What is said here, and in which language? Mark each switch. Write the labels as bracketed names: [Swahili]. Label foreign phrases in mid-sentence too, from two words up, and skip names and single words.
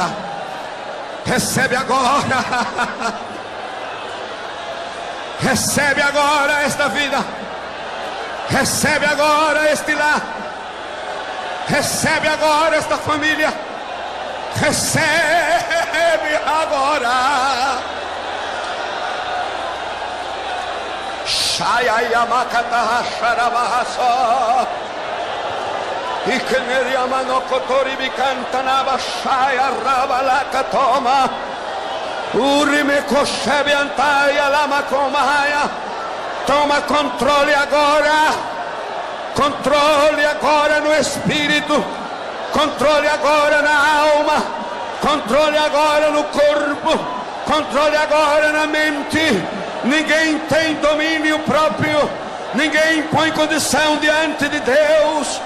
[Portuguese] Recebe agora. Recebe agora esta vida. Recebe agora este lar. Recebe agora esta família. Recebe agora. Shayayamakata Sharabahaso. Ikeneriamanokotori bikantanaba Shaya Rabalakatoma. Urimekoshebi Antaya Lamakomaya. Toma controle agora. Controle agora no espírito. Controle agora na alma. Controle agora no corpo. Controle agora na mente. Ninguém tem domínio próprio. Ninguém põe condição diante de Deus.